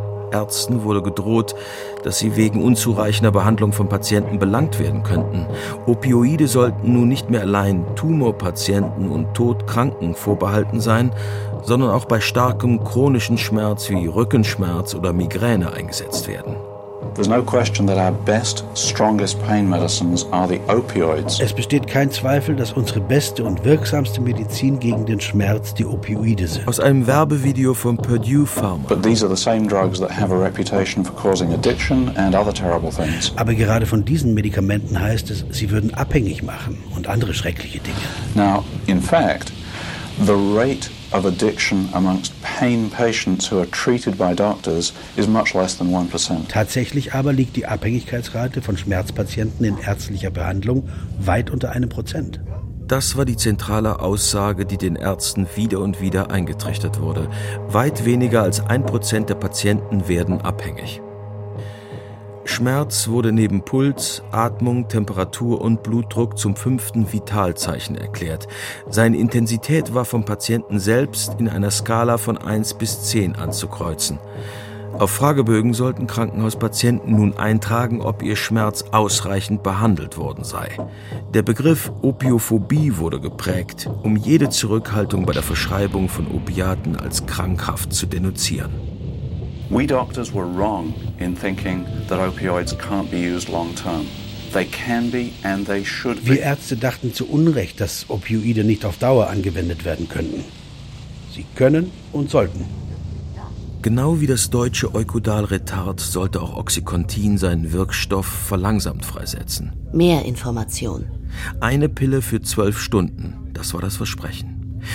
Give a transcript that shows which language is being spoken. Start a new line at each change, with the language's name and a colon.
German: Ärzten wurde gedroht, dass sie wegen unzureichender Behandlung von Patienten belangt werden könnten. Opioide sollten nun nicht mehr allein Tumorpatienten und Todkranken vorbehalten sein, sondern auch bei starkem chronischen Schmerz wie Rückenschmerz oder Migräne eingesetzt werden.
English: There's no question that our best, strongest pain medicines are the opioids.
German: Es besteht kein Zweifel, dass unsere beste und wirksamste Medizin gegen den Schmerz die Opioide sind. Aus einem Werbevideo von Purdue Pharma.
English: But these are the same drugs that have a reputation for causing addiction and other terrible things.
German: Aber gerade von diesen Medikamenten heißt es, sie würden abhängig machen und andere schreckliche Dinge.
English: Now, in fact, the rate of addiction amongst pain patients who are treated by doctors is much less than 1%.
German: Tatsächlich aber liegt die Abhängigkeitsrate von Schmerzpatienten in ärztlicher Behandlung weit unter 1%. Das war die zentrale Aussage, die den Ärzten wieder und wieder eingetrichtert wurde. Weit weniger als 1% der Patienten werden abhängig. Schmerz wurde neben Puls, Atmung, Temperatur und Blutdruck zum 5. Vitalzeichen erklärt. Seine Intensität war vom Patienten selbst in einer Skala von 1 bis 10 anzukreuzen. Auf Fragebögen sollten Krankenhauspatienten nun eintragen, ob ihr Schmerz ausreichend behandelt worden sei. Der Begriff Opiophobie wurde geprägt, um jede Zurückhaltung bei der Verschreibung von Opiaten als krankhaft zu denunzieren.
English: We doctors were wrong in thinking that opioids can't be used long term. They can be and they should be.
German: Wir Ärzte dachten zu Unrecht, dass Opioide nicht auf Dauer angewendet werden könnten. Sie können und sollten. Genau wie das deutsche Eukodalretard sollte auch Oxycontin seinen Wirkstoff verlangsamt freisetzen. Mehr Information. Eine Pille für 12 Stunden, das war das Versprechen.